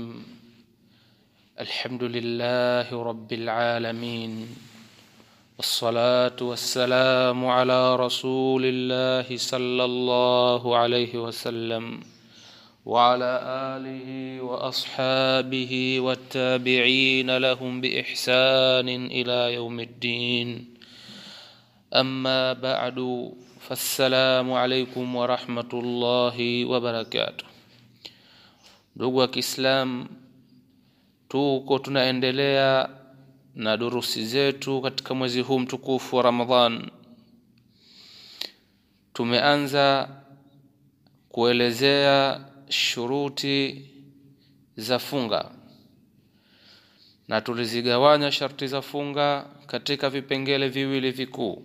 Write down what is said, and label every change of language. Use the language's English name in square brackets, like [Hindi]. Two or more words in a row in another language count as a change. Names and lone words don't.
[Arabic] الحمد لله رب العالمين، والصلاة والسلام على رسول الله صلى الله عليه وسلم وعلى آله وأصحابه والتابعين لهم بإحسان إلى يوم الدين. أما بعد، فالسلام عليكم ورحمة الله وبركاته. [Swahili] Ndugu wa Kiislamu, tunaendelea na durusi zetu katika mwezi huu mtukufu wa Ramadhan. Tumeanza kuelezea shuruti za funga, na tulizigawanya sharti za funga katika vipengele viwili vikuu.